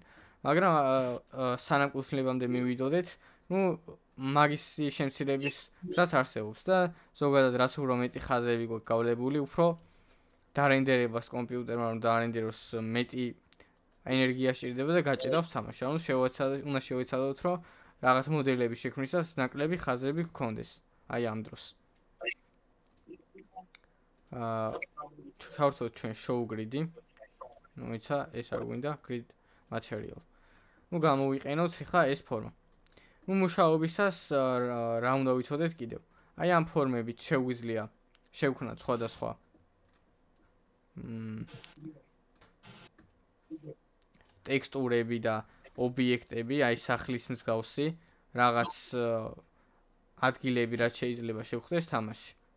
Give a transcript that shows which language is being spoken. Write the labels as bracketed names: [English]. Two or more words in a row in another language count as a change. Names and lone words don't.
[Georgian] მაგრამ სანამ კუთვნილებამდე მივიდოდეთ, ნუ მაგის შემცირების რაც არსებობს და ზოგადად რაც უფრო მეტი ხაზები გვაქვს გავლებული, უფრო დარენდერებას კომპიუტერმა რომ დაარენდეროს მეტი ენერგია სჭირდება და გაჭედავს თამაში. ანუ უნდა შევეცადოთ, რომ რაღაც მოდელების შექმნისას ნაკლები ხაზები გქონდეს. აი ამ დროს. ჩავთვალოთ ჩვენ [English] show grid- [Georgian] ი. ნუ ისა ეს არ გვინდა [English] grid material. [Georgian] ნუ გამოვიყენოთ ახლა ეს ფორმა. ნუ მუშაობისას რა უნდა ვიცოდეთ კიდევ. აი ამ ფორმებით შეგვიძლია შევქმნათ სხვადასხვა ტექსტურები და ობიექტები, აი სახლის მსგავსი რაღაც ადგილები რაც შეიძლება შევხვდეს თამაში.